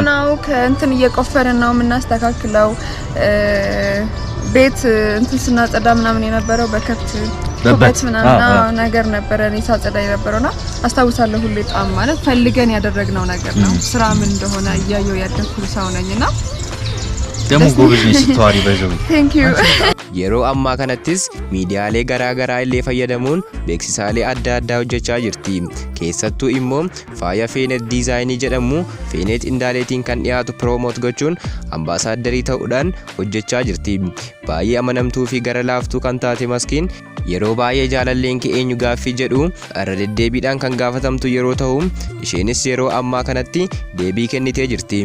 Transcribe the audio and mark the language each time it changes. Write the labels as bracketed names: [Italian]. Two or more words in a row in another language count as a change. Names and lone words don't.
[Amharic] ነው ከእንትን እየቆፈረን ነው የምናስተካክለው። ቤት እንትን ስናጸዳ ምናምን የነበረው በከብት ምናምን ነገር ነበር። እኔ ሳጸዳ የነበረውና አስታውሳለሁ። ሁሌ ጣም ማለት ፈልገን ያደረግነው ነገር ነው። ስራ ምን እንደሆነ እያየው ያደኩ ሰው ነኝና Demu gobezni sitwari bazawi. [English] Thank you. [Oromo] Yeroo ammaa kanattis miidiyaalee garaa illee fayyadamuun beeksisaalee adda addaa hojjechaa jirti. Keessattuu immoo faaya Feenet diizaayinii jedhamu Feenet Indaaleetiin kan dhiyaatu piroomoot gochuun ambaasaaderii ta'uudhaan hojjechaa jirti. Baay'ee amanamtuu fi gara laaftuu kan taate Maskiin yeroo baay'ee jaalalleen kee eenyu gaaffii jedhu irra deddeebiidhaan kan gaafatamtu yeroo ta'u isheenis yeroo ammaa kanatti deebii kennitee jirti.